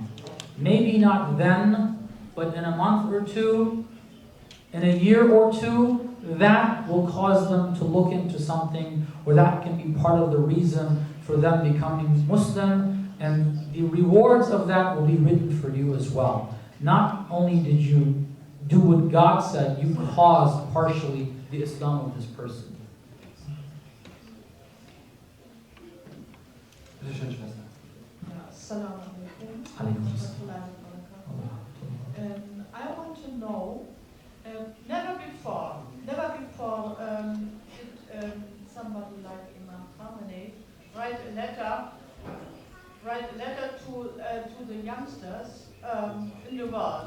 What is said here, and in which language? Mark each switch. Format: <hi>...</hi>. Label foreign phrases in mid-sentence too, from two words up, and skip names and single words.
<en>Maybe not then, but in a month or two, in a year or two, that will cause them to look into something, or that can be part of the reason for them becoming Muslim. And the rewards of that will be written for you as well. Not only did you do what God said, you caused partially the Islam of this person.</en> <de>Bitte schön, Schwester.</de> <ar>السلام عليكم. Alaikum</ar> <en>I want to know, never before did somebody like Imam Khamenei write a letter to the youngsters in the world.</en>